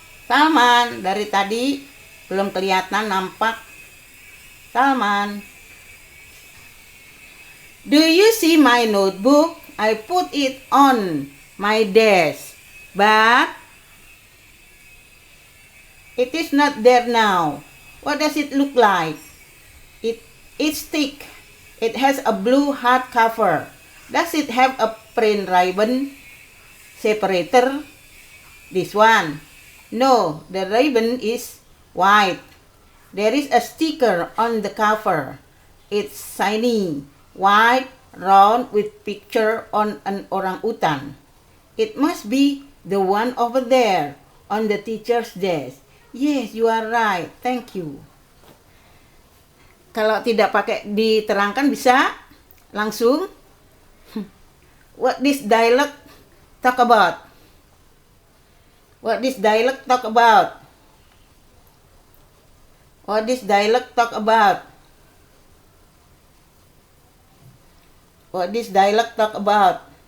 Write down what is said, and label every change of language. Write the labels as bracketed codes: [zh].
[id] Salman, dari tadi belum kelihatan nampak. Salman. [en] Do you see my notebook? I put it on my desk, but it is not there now. What does it look like? It's thick. It has a blue hardcover. Does it have a print ribbon separator? This one. No, the ribbon is white. There is a sticker on the cover. It's shiny, white, round with picture on an orangutan. It must be the one over there on the teacher's desk. Yes, you are right. Thank you. [id] Kalau tidak pakai diterangkan bisa langsung. [en] What this dialogue talk about? What this dialogue talk about? What this dialogue talk about? What this dialogue talk about?